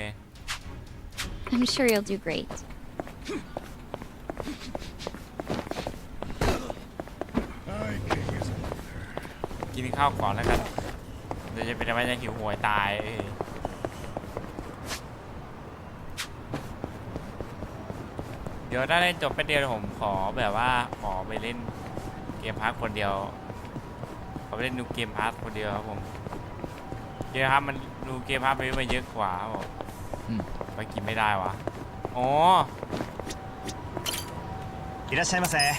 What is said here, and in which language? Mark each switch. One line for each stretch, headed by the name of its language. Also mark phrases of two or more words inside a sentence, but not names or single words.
English: I'm sure you'll do great.
Thai: กินข้าวก่อนแล้วกันเดี๋ยวจะเป็นอะไรจะหิวโหยตายเดี๋ยวถ้าเล่นจบไปเดียวผมขอ แบบว่าขอไปเล่นเกมพาร์ทคนเดียวขอไปเล่นดูเกมพาร์ทคนเดียวครับผมเกมพาร์ทมันดูเกมพาร์ทไปเยอะกว่าครับผมไปกินไม่ได้วะอ๋อ
Japanese: いらっしゃいませ